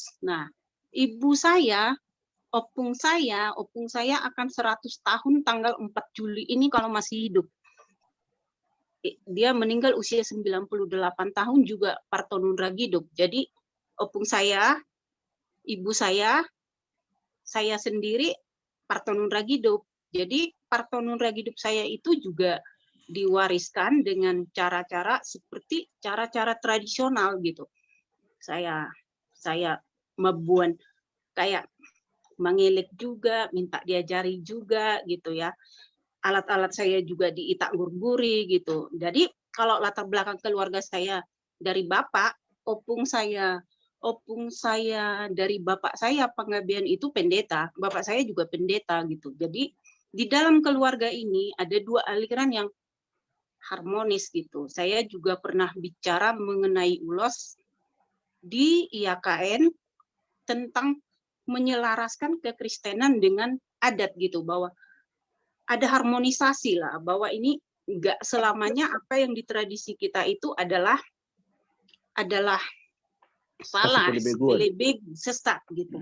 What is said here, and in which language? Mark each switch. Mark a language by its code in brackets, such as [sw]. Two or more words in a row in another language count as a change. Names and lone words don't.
[id] Nah, ibu saya, opung saya akan 100 tahun tanggal 4 Juli ini kalau masih hidup. Dia meninggal usia 98 tahun juga partonun raghidup. Jadi opung saya, ibu saya sendiri partonun raghidup. Jadi partonun raghidup saya itu juga diwariskan dengan cara-cara seperti cara-cara tradisional gitu. Saya membuat kayak mengilik juga, minta diajari juga gitu ya. Alat-alat saya juga diitak gurguri gitu. Jadi kalau latar belakang keluarga saya dari bapak, opung saya dari bapak saya pengabdian itu pendeta, bapak saya juga pendeta gitu. Jadi di dalam keluarga ini ada dua aliran yang harmonis gitu. Saya juga pernah bicara mengenai ulos di IAKN tentang menyelaraskan kekristenan dengan adat gitu, bahwa ada harmonisasi lah, bahwa ini enggak selamanya apa yang di tradisi kita itu adalah salah, lebih sesat gitu.